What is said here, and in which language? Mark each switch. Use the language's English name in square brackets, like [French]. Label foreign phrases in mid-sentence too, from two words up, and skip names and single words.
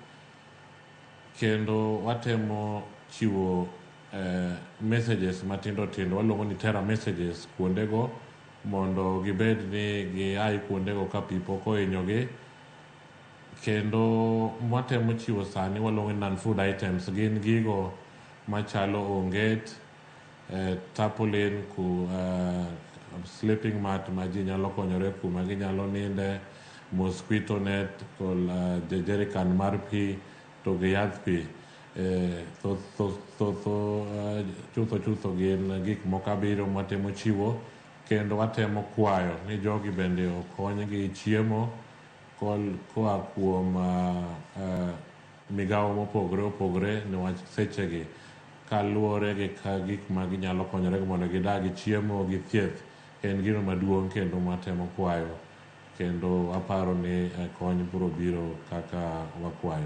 [Luo (Kenya and Tanzania)] Kendo watemo chiwo messages matindo tindo, waluongo ni [English] terror messages [Luo (Kenya and Tanzania)] kuondego, mondo gibed ni giai kuondego ka pi pok ohinyogi. Kendo mwatemo chiwo sani waluongo ni [English] non-food items, [Luo (Kenya and Tanzania)] gin gigo machalo onget, tarpaulin, [English] sleeping mat [Luo (Kenya and Tanzania)] ma ji nyalo konyore kuma ginyalo ninde, [English] mosquito net, [Luo (Kenya and Tanzania)] kod jerrycan mar pi, to gi yadh pi. Chutho gin gik moko abiriyo mwatemo chiwo, kendo watemo kwayo ni jogi bende okony gi chiemo koa kuom migawo mopogore opogore, niwach sechegi kaluwore gi gik ma ginyalo konyore mondo gidagi chiemo gi thieth en gino maduong' kendo mwatemo kwayo, kendo aparo ni kony biro biro kaka wakwayo.